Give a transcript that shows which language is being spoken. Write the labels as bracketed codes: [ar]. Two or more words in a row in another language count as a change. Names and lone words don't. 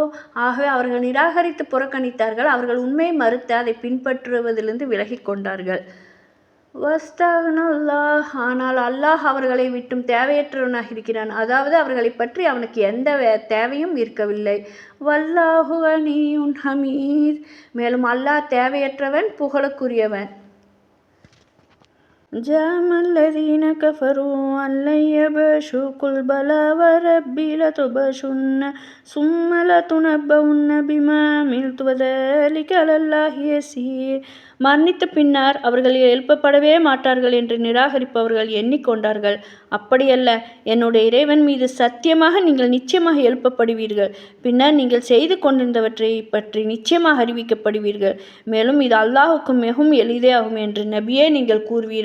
[ta] ஆகவே அவர்கள் நிராகரித்து புறக்கணித்தார்கள். அவர்கள் உண்மையை மறுத்து அதை பின்பற்றுவதிலிருந்து விலகி கொண்டார்கள். [ar] واستغنى الله. [ta] ஆனால் அல்லாஹ் அவர்களை விட்டும் தேவையற்றவனாக இருக்கிறான். அதாவது அவர்களை பற்றி அவனுக்கு எந்த தேவையும் இருக்கவில்லை. [ar] والله غني حميد. [ta] மேலும் அல்லாஹ் தேவையற்றவன், புகழுக்குரியவன். [ar] زعم الذين كفروا أن لن يبعثوا قل بلى وربي لتبعثن ثم لتنبؤن بما عملتم وذلك على الله يسير. [ta] மரணித்த பின்னர் அவர்கள் எழுப்பப்படவே மாட்டார்கள் என்று நிராகரிப்பவர்கள் எண்ணிக்கொண்டார்கள். அப்படியல்ல, என்னுடைய இறைவன் மீது சத்தியமாக நீங்கள் நிச்சயமாக எழுப்பப்படுவீர்கள். பின்னர் நீங்கள் செய்து கொண்டிருந்தவற்றை பற்றி நிச்சயமாக அறிவிக்கப்படுவீர்கள். மேலும் இது அல்லாஹுக்கு மிகவும் எளிதே ஆகும் என்று நபியே நீங்கள் கூறுவீராக.